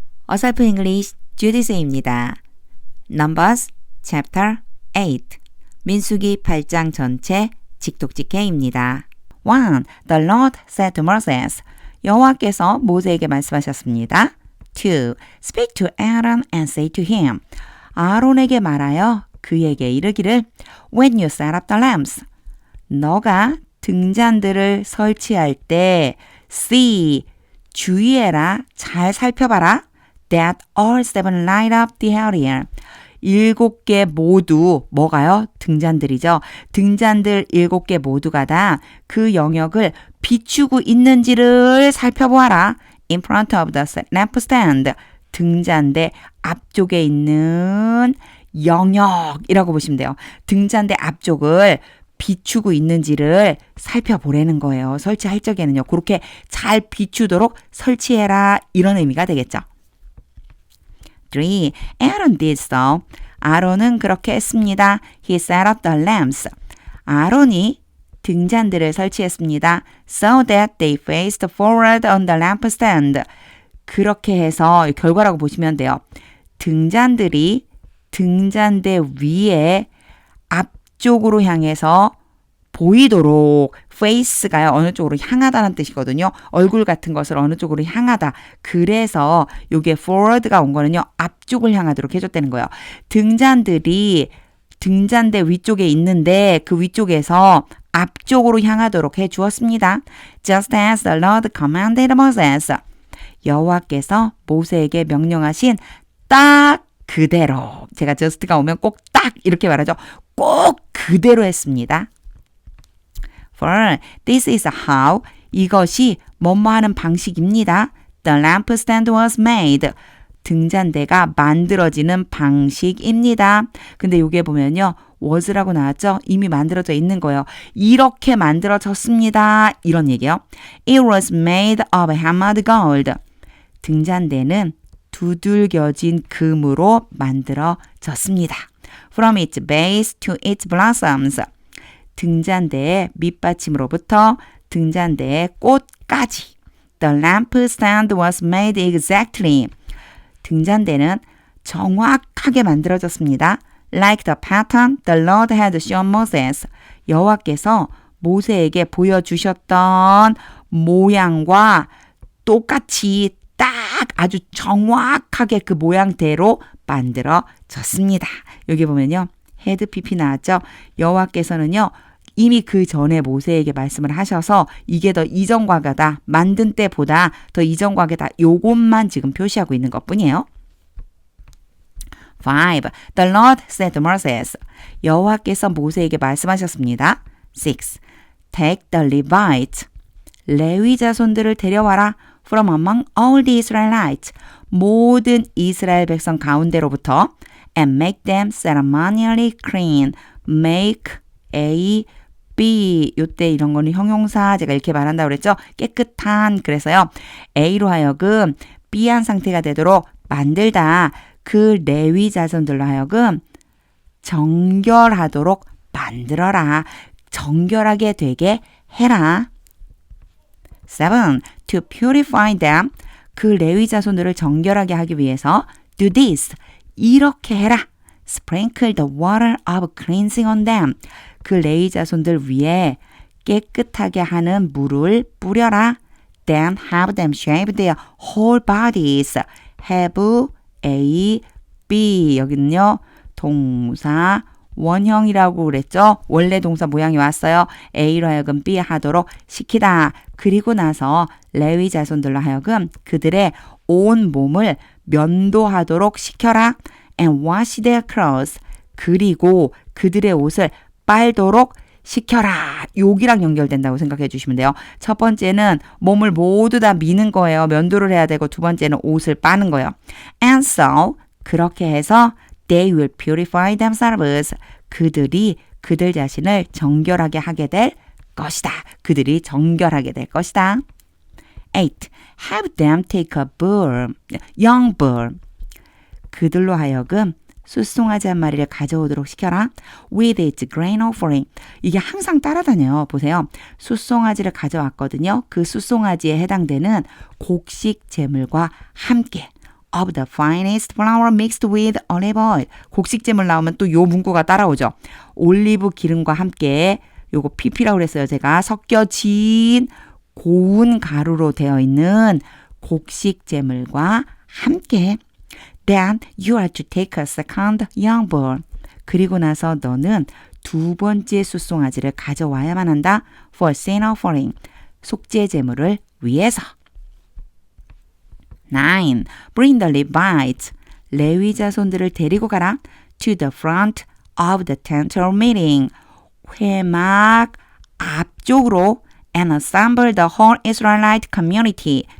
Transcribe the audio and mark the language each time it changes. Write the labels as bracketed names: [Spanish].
[Korean] 어설픈 잉글리시 주디스입니다. [English] Numbers Chapter 8 [Korean] 민수기 8장 전체 직독직해입니다. 1. [English] The Lord said to Moses [Korean] 여호와께서 모세에게 말씀하셨습니다. [English] 2. Speak to Aaron and say to him [Korean] 아론에게 말하여 그에게 이르기를 [English] When you set up the lamps [Korean] 너가 등잔들을 설치할 때 [English] see [Korean] 주의해라 잘 살펴봐라 [English] that all seven light up the area [Korean] 7개 모두 뭐가요? 등잔들이죠. 등잔들 7개 모두가 다 그 영역을 비추고 있는지를 살펴보아라. [English] In front of the lampstand [Korean] 등잔대 앞쪽에 있는 영역이라고 보시면 돼요. 등잔대 앞쪽을 비추고 있는지를 살펴보라는 거예요. 설치할 적에는요. 그렇게 잘 비추도록 설치해라 이런 의미가 되겠죠. [English] 3. Aaron did so. [Korean] 아론은 그렇게 했습니다. [English] He set up the lamps. [Korean] 아론이 등잔들을 설치했습니다. [English] So that they faced forward on the lampstand. [Korean] 그렇게 해서 결과라고 보시면 돼요. 등잔들이 등잔대 위에 앞쪽으로 향해서 보이도록 face가요. 어느 쪽으로 향하다는 뜻이거든요. 얼굴 같은 것을 어느 쪽으로 향하다. 그래서 이게 forward가 온 거는요. 앞쪽을 향하도록 해줬다는 거예요. 등잔들이 등잔대 위쪽에 있는데 그 위쪽에서 앞쪽으로 향하도록 해주었습니다. [English] Just as the Lord commanded Moses. [Korean] 여호와께서 모세에게 명령하신 딱 그대로. 제가 just가 오면 꼭 딱 이렇게 말하죠. 꼭 그대로 했습니다. [English] For this is how [Korean] 이것이 뭐뭐 하는 방식입니다. [English] The lampstand was made. [Korean] 등잔대가 만들어지는 방식입니다. 근데 여기에 보면요. was라고 나왔죠? 이미 만들어져 있는 거예요. 이렇게 만들어졌습니다. 이런 얘기요. [English] It was made of hammered gold. [Korean] 등잔대는 두들겨진 금으로 만들어졌습니다. [English] From its base to its blossoms. [Korean] 등잔대의 밑받침으로부터 등잔대의 꽃까지. [English] The lampstand was made exactly. [Korean] 등잔대는 정확하게 만들어졌습니다. [English] Like the pattern the Lord had shown Moses. [Korean] 여호와께서 모세에게 보여주셨던 모양과 똑같이 딱 아주 정확하게 그 모양대로 만들어졌습니다. 여기 보면요. 헤드 PP 나왔죠. 여호와께서는요. 이미 그 전에 모세에게 말씀을 하셔서 이게 더 이전 과거다. 만든 때보다 더 이전 과거다. 요것만 지금 표시하고 있는 것뿐이에요. [English] 5. The Lord said to Moses. [Korean] 여호와께서 모세에게 말씀하셨습니다. [English] 6. Take the Levites. [Korean] 레위 자손들을 데려와라. [English] From among all the Israelites. [Korean] 모든 이스라엘 백성 가운데로부터 [English] and make them ceremonially clean. Make A B [Korean] 요때 이런 거는 형용사 제가 이렇게 말한다고 그랬죠. 깨끗한 그래서요. A로 하여금 B한 상태가 되도록 만들다. 그 레위 자손들로 하여금 정결하도록 만들어라. 정결하게 되게 해라. 7. [English] To purify them. [Korean] 그 레위 자손들을 정결하게 하기 위해서 [English] do this. [Korean] 이렇게 해라. [English] Sprinkle the water of cleansing on them. [Korean] 그 레위 자손들 위에 깨끗하게 하는 물을 뿌려라. [English] Then have them shave their whole bodies. have A, B. [Korean] 여기는요. 동사 원형이라고 그랬죠. 원래 동사 모양이 왔어요. A로 하여금 B 하도록 시키다. 그리고 나서 레위 자손들로 하여금 그들의 온 몸을 면도하도록 시켜라. [English] And wash their clothes. [Korean] 그리고 그들의 옷을 빨도록 시켜라. 여기랑 연결된다고 생각해 주시면 돼요. 첫 번째는 몸을 모두 다 미는 거예요. 면도를 해야 되고 두 번째는 옷을 빠는 거예요. [English] And so [Korean] 그렇게 해서 [English] they will purify themselves. [Korean] 그들이 그들 자신을 정결하게 하게 될 것이다. 그들이 정결하게 될 것이다. 8. [English] Have them take a bull, young bull. [Korean] 그들로 하여금 숫송아지 한 마리를 가져오도록 시켜라. [English] With its grain offering. [Korean] 이게 항상 따라다녀요. 보세요. 숫송아지를 가져왔거든요. 그 숫송아지에 해당되는 곡식 제물과 함께 [English] of the finest flour mixed with olive oil. [Korean] 곡식잼을 나오면 또 요 문구가 따라오죠. 올리브 기름과 함께 요거 PP라고 그랬어요. 제가 섞여진 고운 가루로 되어 있는 곡식재물과 함께 [English] Then you are to take a second young bull. [Korean] 그리고 나서 너는 두 번째 숫송아지를 가져와야만 한다. [English] For sin offering. [Korean] 속죄 제물을 위해서. [English] 9. Bring the Levites. [Korean] 레위 자손들을 데리고 가라. [English] To the front of the tent of meeting. [Korean] 회막 앞쪽으로 [English] and assemble the whole Israelite community.